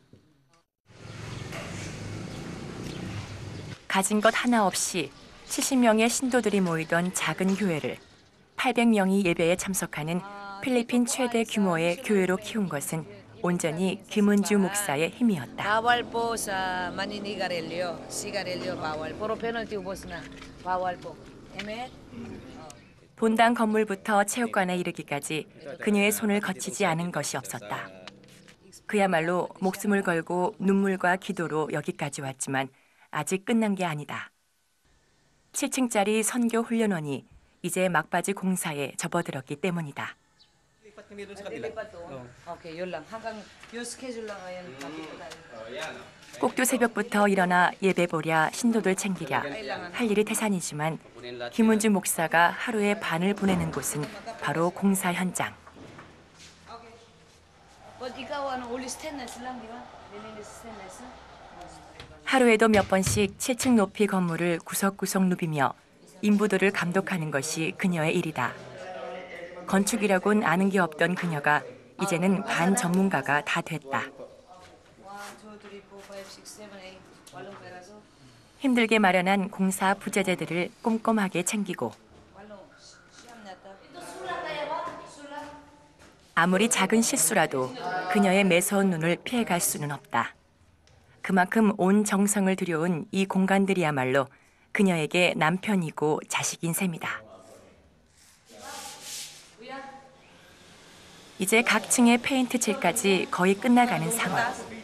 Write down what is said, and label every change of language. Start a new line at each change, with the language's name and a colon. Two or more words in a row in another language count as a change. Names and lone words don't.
Korean: 가진 것 하나 없이 70명의 신도들이 모이던 작은 교회를 800명이 예배에 참석하는 필리핀 최대 규모의 교회로 키운 것은 온전히 김은주 목사의 힘이었다.
Filipino: Bawal po sa maninigarilyo, sigarilyo bawal. Puro penalty ubos na. Bawal po. Amen?
Korean: 본당 건물부터 체육관에 이르기까지 그녀의 손을 거치지 않은 것이 없었다. 그야말로 목숨을 걸고 눈물과 기도로 여기까지 왔지만 아직 끝난 게 아니다. 7층짜리 선교 훈련원이 이제 막바지 공사에 접어들었기 때문이다.
Filipino: Dilipat doon? Okay, yun lang. Hanggang yung schedule lang ngayon. Makita tayo.
Korean: 꼭두 새벽부터 일어나 예배 보랴 신도들 챙기랴 할 일이 태산이지만 김은주 목사가 하루에 반을 보내는 곳은 바로 공사 현장.
Filipino: But ikaw,
English: only stainless
Filipino: lang, di ba? Nilinis stainless.
Korean: 하루에도 몇 번씩 7층 높이 건물을 구석구석 누비며 인부들을 감독하는 것이 그녀의 일이다. 건축이라곤 아는 게 없던 그녀가 이제는 반 전문가가 다 됐다.
Filipino: 1, 2, 3, 4, 5, 6, 7, 8. 8 peraso. 힘들게 마련한 공사 부재재들을 꼼꼼하게 챙기고 8. Siyam na to.
Korean: 아무리 작은 실수라도 그녀의 매서운 눈을 피해갈 수는 없다. 그만큼 온 정성을 들여온 이 공간들이야말로 그녀에게 남편이고 자식인 셈이다. 이제 각 층의 페인트 칠까지 거의 끝나가는 상황.